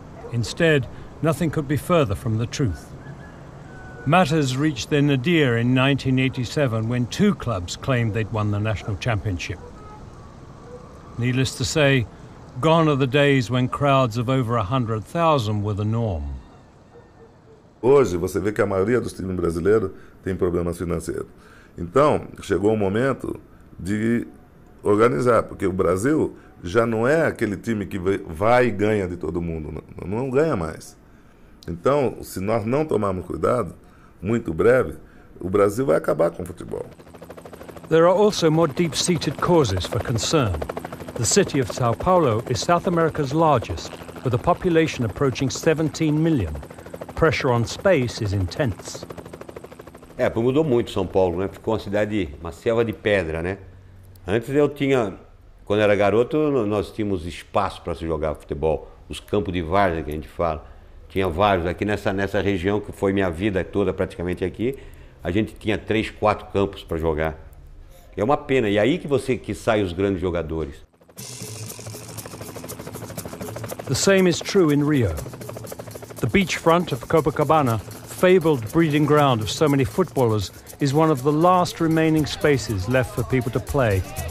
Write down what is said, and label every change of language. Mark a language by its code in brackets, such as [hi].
[en] Instead, nothing could be further from the truth. Matters reached their nadir in 1987 when 2 clubs claimed they'd won the national championship. Needless to say, gone are the days when crowds of over 100,000 were the norm. [pt] Hoje, você vê que a maioria dos times brasileiros tem problemas financeiros. Então, chegou o momento de organizar, porque o Brasil já não é aquele time que vai e ganha de todo mundo, não ganha mais. Então, se nós não tomarmos cuidado, muito breve, o Brasil vai acabar com o futebol. [en] There are also more deep-seated causes for concern. The city of Sao Paulo is South America's largest, with a population approaching 17 million. Pressure on space is intense. [pt] Mudou muito São Paulo, né? Ficou uma selva de pedra, né? Antes quando era garoto, nós tínhamos espaço para se jogar futebol. Os campos de várzea que a gente fala. Tinha vários aqui nessa região, que foi minha vida toda praticamente aqui. A gente tinha 3, 4 campos para jogar. É uma pena, e aí que saem os grandes jogadores. [en] The same is true in Rio. The beachfront of Copacabana, fabled breeding ground of so many footballers, is one of the last remaining spaces left for people to play.